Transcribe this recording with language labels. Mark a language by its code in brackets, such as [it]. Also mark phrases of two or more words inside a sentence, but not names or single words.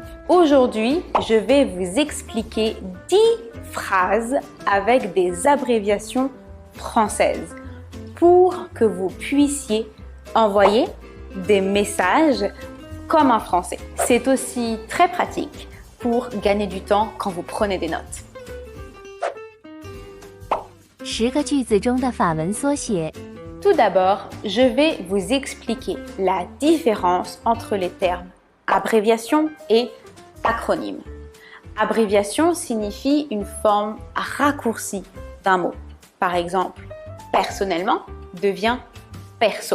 [fr] Aujourd'hui, je vais vous expliquer 10 phrases avec des abréviations françaises pour que vous puissiez envoyer des messages comme en français. C'est aussi très pratique pour gagner du temps quand vous prenez des notes. [zh] 10个句子中的法文缩写。 [fr] Tout d'abord, je vais vous expliquer la différence entre les termes abréviation et acronyme. Abréviation signifie une forme raccourcie d'un mot. Par exemple, personnellement devient perso.